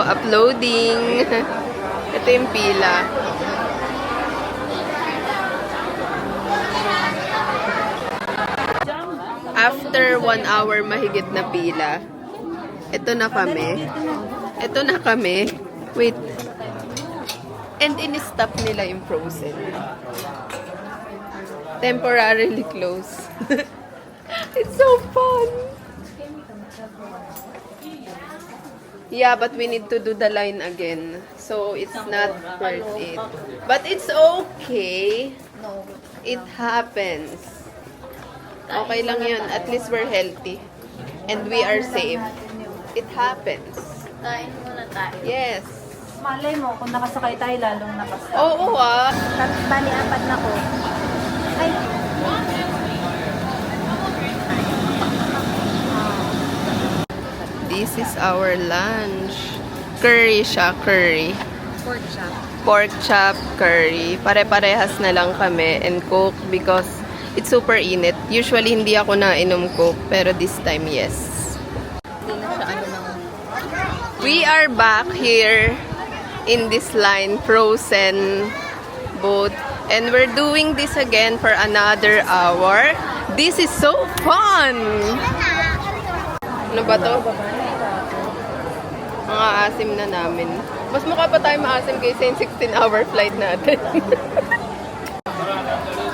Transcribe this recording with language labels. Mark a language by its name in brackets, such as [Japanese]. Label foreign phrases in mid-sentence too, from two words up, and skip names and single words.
[Filipino] Uploading! Ito yung pila. After 1 hour mahigit na pila, ito na kami. Ito na kami. [English] Wait. And [Filipino] in-stop nila yung Frozen. [English] Temporarily closed. It's so fun! Yeah, but we need to do the line again. So, it's not worth it. But it's okay. It happens. [Filipino] Okay lang yun. [English] At least we're healthy. And we are safe. It happens. [Filipino] Kain muna tayo. [English] Yes. [Filipino] Malay mo, kung nakasakay tayo, lalong nakasakay. Oo ah. Bali, 4 na ko. Ay, [English] This is our lunch. [Filipino] Curry siya, curry. [English] pork chop. Pork chop, [Filipino] curry. Pare-parehas na lang kami and Coke [English] because it's super [Filipino] init. Usually hindi ako nainom Coke pero [English] this time yes. We are back here in this line, Frozen boat. And we're doing this again for another hour. This is so fun! [Filipino] Ano ba to? Mga asim na namin. Mas mukha pa tayo maasim kaysa yung 16-hour flight natin.